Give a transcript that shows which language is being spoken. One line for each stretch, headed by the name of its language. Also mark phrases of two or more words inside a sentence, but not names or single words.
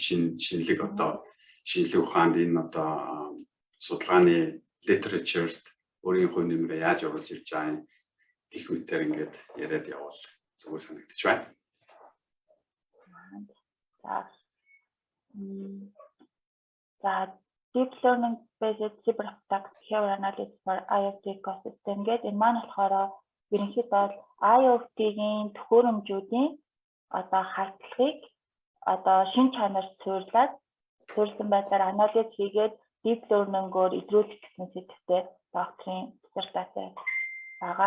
Mongolian: Шинэлэг одоо шинэлэг ухаанд энэ одоо судалгааны literatureт өөрийн хувь нэмрээ яаж оруулж ирж байгаа юм гэх мэтээр ингээд яриад явуул зүгээр санагдчих байна. За
English: deep learning based cyber attacks behavior analysis for IoT ecosystem
Mongolian: гэдэг энэ маань болохоор ерөнхийдөө IoT-ийн төхөөрөмжүүдийн одоо хардлагыг одоо шинэ чанар суурилсан байдлаар анализ хийгээд
English: deep learning-
Mongolian: оор илрүүлэх гэсэн сэдвээр докторийн диссертаци байгаа.